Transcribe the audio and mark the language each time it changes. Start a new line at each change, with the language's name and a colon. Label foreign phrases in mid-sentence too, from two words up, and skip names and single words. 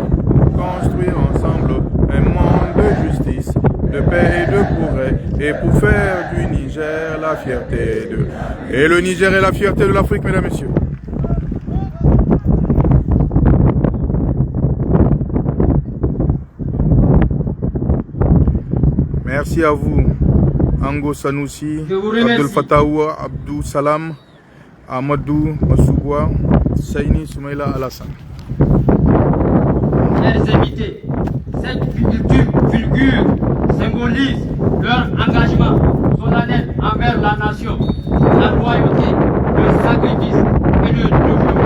French: Construire ensemble un monde de justice, de paix et de progrès. Et pour faire du Niger la fierté de... Et le Niger est la fierté de l'Afrique, mesdames et messieurs. Merci à vous, Ango Sanoussi, Abdel Fataoua, Abdou Salam, Amadou Masougoua, Saini Soumaïla Alassane. Chers invités, cette figure symbolise leur engagement solennel envers la nation, la loyauté, le sacrifice et le développement.